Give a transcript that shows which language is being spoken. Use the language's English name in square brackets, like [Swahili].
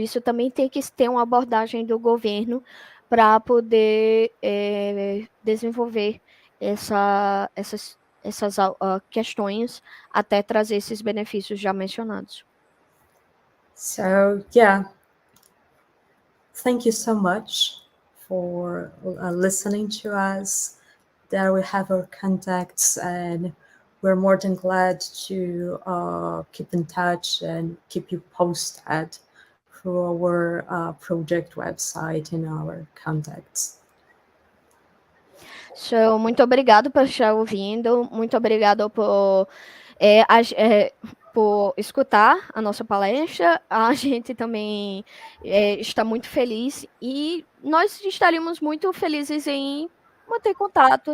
[Portuguese] Isso também tem que ter uma abordagem do governo para poder desenvolver essas questões até trazer esses benefícios já mencionados. [English] So, yeah, thank you so much for listening to us. There we have our contacts, and we're more than glad to keep in touch and keep you posted through our project website and our contacts. [Portuguese] So, muito obrigado por estar ouvindo, muito obrigado por escutar a nossa palestra. A gente também está muito feliz e nós estaríamos muito felizes em manter contato.